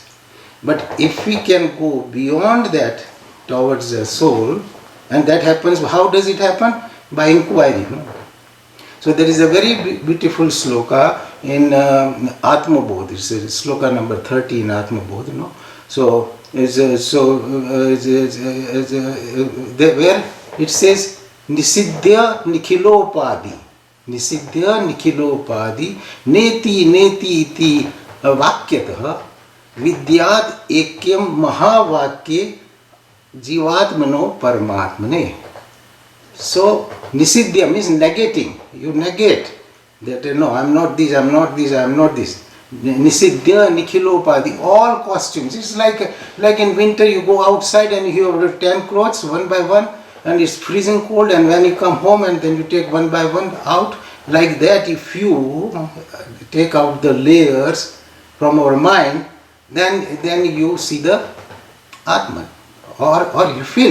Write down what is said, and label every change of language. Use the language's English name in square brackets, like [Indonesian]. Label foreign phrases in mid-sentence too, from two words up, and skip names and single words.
[English] But if we can go beyond that towards the soul, and that happens, how does it happen? By inquiry. No? So there is a very beautiful sloka in Atma Bodh. It's sloka number 30 in Atma Bodh. No? So where it says [Sanskrit] निषिध्य निखिलोपाधि. निषिध्य निखिलोपाधि नेति नेति इति वाक्यतः विद्यात् ऐक्यं महावाक्ये जीवात्मनो परमात्मने. [English] So Nisidhya means negating. You negate that no, I'm not this, I'm not this, I'm not this. [Sanskrit] निषिध्य निखिलोपाधि, [English] all costumes. It's like in winter you go outside and you have 10 clothes one by one, and it's freezing cold, and when you come home and then you take one by one out, like that if you take out the layers from our mind, then you see the Atman, or you feel.